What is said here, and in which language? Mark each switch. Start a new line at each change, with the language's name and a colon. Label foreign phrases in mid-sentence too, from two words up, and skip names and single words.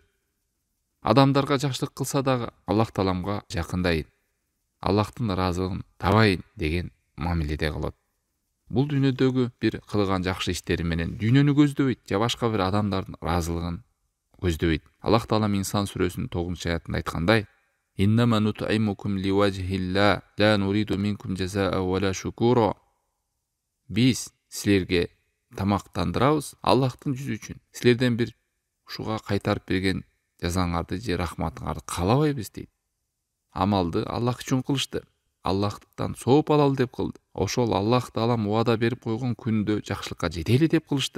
Kyrgyz: Адамдарга жакшылык кылса дагы Аллах тааламга жакындайын, Аллахтын ыраазылыгын табайын деген мамиледе кылат. Бул дүйнөдөгү бир кылган жакшы иштери менен дүйнөнү көздөбөйт, же башка бир адамдардын ыраазылыгын көздөбөйт. Аллах таалам инсан сүрөсүнүн 9-аятында айткандай:
Arabic: «إنما نطعمكم لوجه الله لا نريد منكم جزاء ولا شكورا».
Kyrgyz: Биз силерге тамактандырабыз Аллахтын жүзү үчүн. Силерден бир ушуга кайтарып берген жазаңарды же рахматыңарды каалабайбыз дейт. Амалды Аллах үчүн кылышты. Аллахтан сооп алалы деп кылды. Ошол Аллах таалам убада берип койгон күндө жакшылыкка жетели деп кылышты.